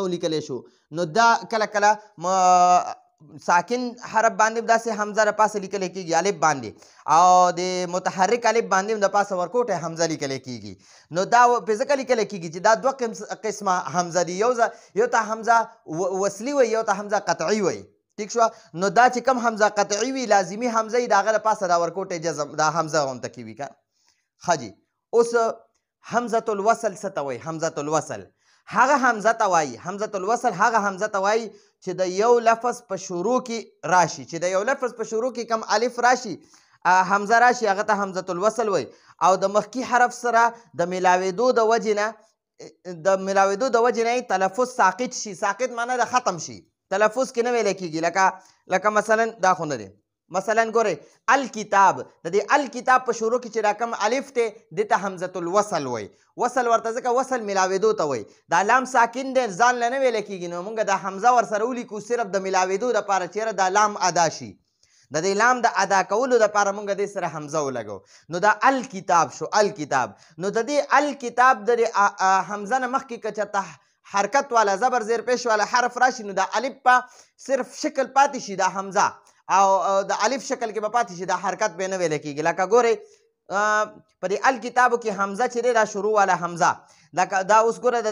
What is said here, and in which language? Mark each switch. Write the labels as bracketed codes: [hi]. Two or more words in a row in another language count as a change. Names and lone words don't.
[ps] ولیکلی شو نو دا کله کله ساکن حرف باندې داسې حمزه د پاسه لیکلی کېږي الف باندې او د متحرک الف باندې هم د پاسه ورکوټه حمزه لیکلی کېږي نو دا په ځکه لیکلی کېږي چې دا دوه قسمه حمزه دي یو ته حمزه وصلي وایي یو ته حمزه قطعي وایي ٹھیک شو نو دا چې کم حمزه قطعي وي لازمي حمزه یې د هغه د پاسه دا ورکوټې جزم دا حمزه غونته کې وي که ښه جي اوس [ar] حمزة الوصل [ps] څه ته وایي [ar] حمزة الوصل [ps] هغه حمزه ته وایي [ar] حمزة الوصل [ps] هغه حمزه ته وایي چې د یو لفظ په شروع کې راشي چې د یو لفظ په شروع کې کم الف راشي حمزه راشي هغه ته [ar] حمزة الوصل [ps] وایي او د مخکې حرف سره د ملاوېدو د وجې نه تلفظ ساقط شي ساقط معنی د ختم شي تلفظ کې نه ویلی کېږي لکه مثلا دا خو نه دی مثلا ګورئ الکتاب د دې الکتاب په شروع کې چې راکم الف دی دې ته [ar] حمزة الوصل [ps] وایي وصل ورته ځکه وصل ملاوېدو ته وایي دا لام ساکن دی ځان له نه ویلی کېږي نو موږ دا حمزه ورسره ولیکو صرف د ملاوېدو دپاره چېرې دا لام ادا شي د دې لام د ادا کولو دپاره موږ دې سره حمزه ولګو نو دا الکتاب شو الکتاب نو د دې الکتاب د حمزه نه مخکې که چېرته حرکت والا زبر زیر پیش والا حرف راشي نو دا الف په صرف شکل پاتې شي دا حمزه او د الف شکل کې به پاتې شي دا حرکت به نه ویلی کېږي لکه ګورئ په دې الکتابو کې حمزه چې دی دا شروع والا حمزه لکه دا اوس ګوره د